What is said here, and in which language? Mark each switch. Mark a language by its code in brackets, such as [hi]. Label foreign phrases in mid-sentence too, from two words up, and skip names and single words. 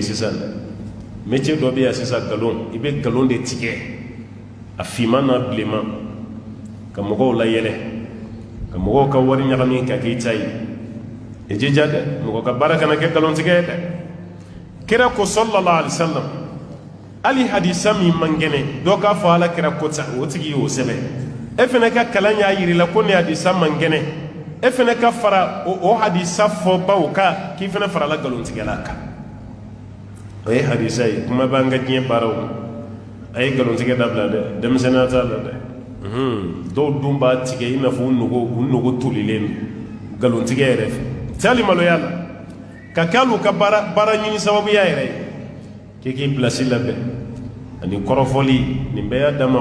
[bm] sisan dɛ métier dɔ bɛ yan sisan nkalon i bɛ nkalon de tigɛ a finman n'a bilenman ka mɔgɔw layɛlɛ ka mɔgɔw ka wari ɲagami ka k'i ta ye i jija dɛ mɔgɔ ka baara kana kɛ nkalon tigɛ ye dɛ kira ko [ar] صلى الله عليه وسلم [bm] hali hadisa min man kɛnɛ dɔ k'a fɔ ala kira ko ta o tigi y'o sɛbɛn e fana ka kalan y'a yir'i la ko nin hadisa man kɛnɛ e fana ka fara o hadisa fɔbaw kan k'i fana farala nkalontigɛla kan o ye hadisa ye kuma b'an ka diɲɛ baaraw ma a ye nkalontigɛ dabila dɛ denmisɛnninya t'a la dɛ dɔw dun b'a tigɛ i n'a fɔ u nogo tolilen don nkalontigɛ yɛrɛ fɛ tɛ hali maloya la ka kɛ hali u ka baara ɲini sababuya yɛrɛ ye k'i k'i pilasi labɛn ani kɔrɔfɔli nin bɛɛ y'a dama